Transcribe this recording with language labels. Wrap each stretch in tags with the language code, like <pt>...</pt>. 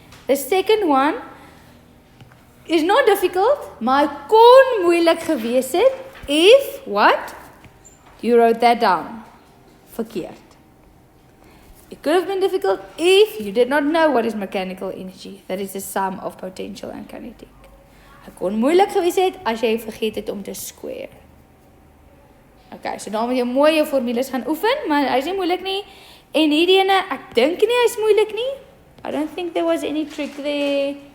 <en>The second one is not difficult, maar kon moeilik gewees het, if, what? You wrote that down. Verkeerd. It could have been difficult if you did not know what is mechanical energy. That is the sum of potential and kinetic.</en> <af>It kon moeilik gewees het as jy vergeet het om te square. Okay, so dan moet jy mooi jou formules gaan oefen, maar hy is nie moeilik nie. En hierdie ene, ek dink nie hy is moeilik nie.</af> <en>I don't think there was any trick there.</en>